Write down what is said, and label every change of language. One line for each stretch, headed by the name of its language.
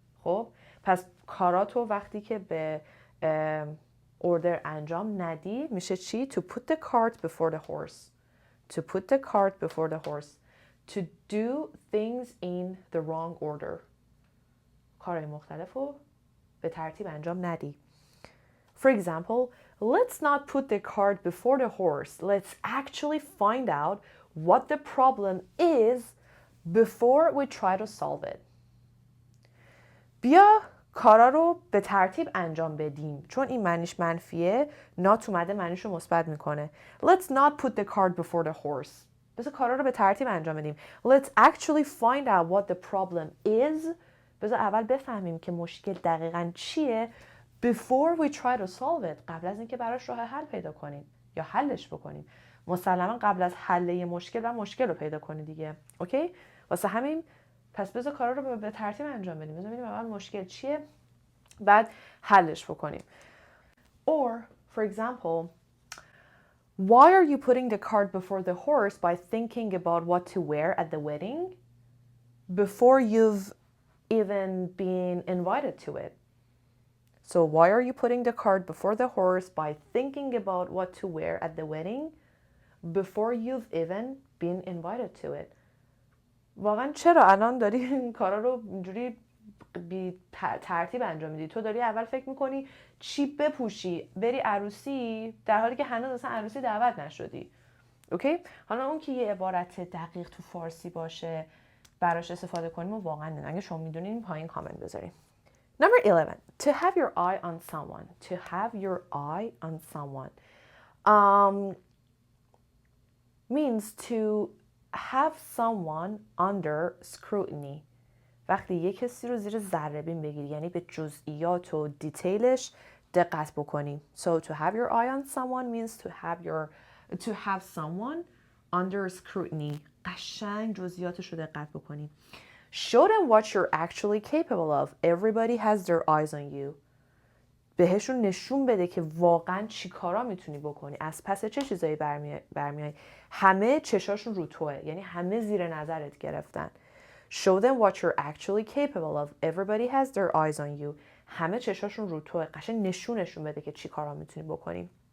Persian: خب پس کاراتو وقتی که به اوردر انجام ندی میشه چی؟
English: To put the cart before the horse. To put the cart before the horse. To do things in the wrong order.
Persian: کارهای مختلف رو به ترتیب انجام ندی.
English: For example, let's not put the cart before the horse. Let's actually find out what the problem is before we try to solve it.
Persian: بیا کارا رو به ترتیب انجام بدیم. چون این معنیش منفیه، not اومده معنیش رو مثبت میکنه.
English: Let's not put the cart before the horse.
Persian: بذار کارا رو به ترتیب انجام بدیم.
English: Let's actually find out what the problem is.
Persian: بذار اول بفهمیم که مشکل دقیقاً چیه.
English: Before we try to solve it.
Persian: قبل از اینکه براش راه حل پیدا کنیم یا حلش بکنیم. مسلماً قبل از حل یه مشکل رو پیدا کنی دیگه. اوکی؟ واسه همین پس بذار کارا رو به ترتیب انجام بدیم. بذار ببینیم اول مشکل چیه بعد حلش بکنیم.
English: Or for example, why are you putting the cart before the horse by thinking about what to wear at the wedding before you've even been invited to it? So why are you putting the cart before the horse by thinking about what to wear at the wedding before you've even been invited to it?
Persian: واقعا چرا الان داری این کارا رو اینجوری ترتیب انجام میدی. تو داری اول فکر میکنی چی بپوشی بری عروسی، در حالی که هنوز اصلا عروسی دعوت نشدی. اوکی؟ حالا اون که یه عبارت دقیق تو فارسی باشه براش استفاده کنیم و واقعا نه. اگه شما میدونین پایین کامنت بذارین.
English: Number 11. To have your eye on someone. To have your eye on someone means to have someone under scrutiny.
Persian: وقتی یک کسی رو زیر ذره‌بین بگیری، یعنی به جزئیات و دیتیلش دقت بکنی.
English: So to have your eye on someone means to have someone under scrutiny.
Persian: قشنگ جزئیاتش رو دقت بکنی.
English: Show them what you're actually capable of. Everybody has their eyes on you.
Persian: بهشون نشون بده که واقعا چی کارا میتونی بکنی، از پس چه چیزایی برمیای. همه چشاشون رو توه، یعنی همه زیر نظرت گرفتن.
English: Show them what you're actually capable of. Everybody has their eyes on you.
Persian: همه چشاشون رو توه. قشنگ نشونشون بده که چی کارا میتونی بکنی.